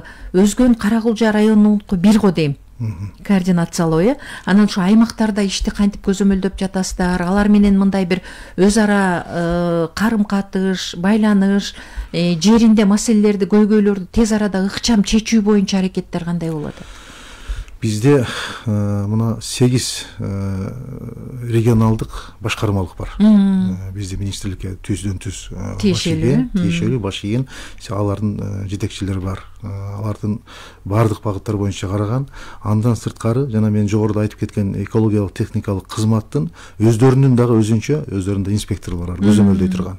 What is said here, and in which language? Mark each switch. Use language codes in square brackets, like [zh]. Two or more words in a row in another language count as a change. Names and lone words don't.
[ky] Өзгөн Каракулжа районунку бир го дейм. Координациялоо, анан ушу аймактарда ишти кантип көзөмөлдөп жатасыздар? Алар менен мындай бир өз ара карым-катыш, байланыш, жеринде маселелерди, көйгөйлөрдү тез арада ыкчам чечүү боюнча аракеттер кандай болот? Бизде мына 8 регионалдык башкармалык бар. Бизде министрликке түздөн-түз тиешелүү баш ийген алардын жетекчилери бар. Алардын бардык багыттар боюнча караган. Андан сырткары жана мен жогоруда айтып кеткен экологиялык техникалык кызматтын өздөрүнүн дагы өздөрүндө инспекторлор бар, көзөмөлдөй турган.